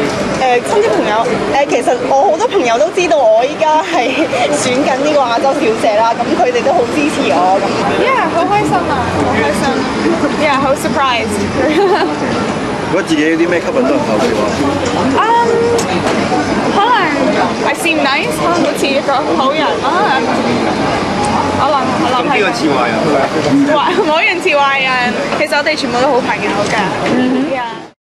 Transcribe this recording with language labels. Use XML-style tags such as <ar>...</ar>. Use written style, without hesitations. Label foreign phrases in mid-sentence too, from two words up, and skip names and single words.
<yue>親戚朋友其實我好多朋友都知道我依家係選緊呢個亞洲小姐啦，咁佢哋都好支持我咁。好開心啊！好開心好 surprise。覺得自己有啲咩吸引到人投票啊？</yue> <en>可能 I seem nice，</en> <yue>可能好似一個好人啦。我諗係。邊個似壞人？冇人似壞人，其實我哋全部都好朋友㗎。</yue>